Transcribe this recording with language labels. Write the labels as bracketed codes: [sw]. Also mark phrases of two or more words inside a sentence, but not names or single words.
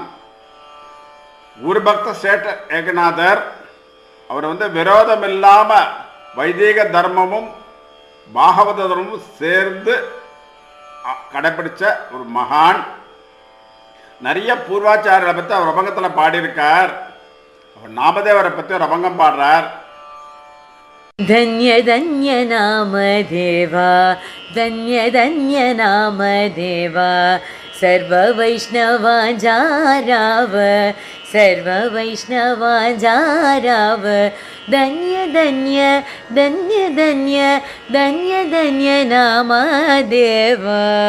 [ta] ஊர் பக்த சேட்ட ஏகநாதர் அவர் விரோதம் இல்லாம வைதிக தர்மமும் பாகவத தர்மமும் சேர்ந்து கடைபிடிச்ச ஒரு மகான். நிறைய பூர்வாச்சாரியரை பற்றி அவர் அபங்கத்தில் பாடியிருக்கார். அவர் நாமதேவரை பற்றி ஒரு அபங்கம் பாடுறார். [mr] धन्य धन्य नाम देवा धन्य धन्य नाम देवा सर्व वैष्णवाजाराव सर्व वैष्णवाजाराव धन्य धन्य धन्य धन्य धन्य धन्य नाम देवा